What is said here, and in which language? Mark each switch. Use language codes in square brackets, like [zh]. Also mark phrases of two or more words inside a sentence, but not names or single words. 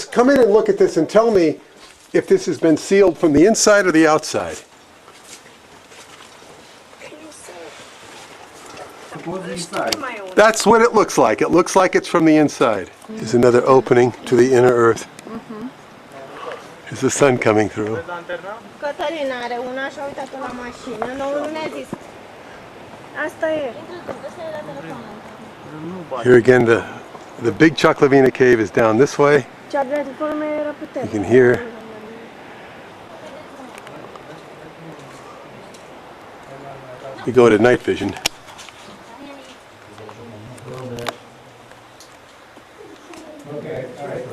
[en] Come in and look at this and tell me if this has been sealed from the inside or the outside. It was inside. That's what it looks like. It looks like it's from the inside. There's another opening to the inner earth. Is the sun coming through? [ro] Cătălina are una și-a uitat la mașină, nu ne-a zis. Asta e. [en] Here again, the big Cioclovina Cave is down this way. You can hear. You go to night vision. Okay, all right.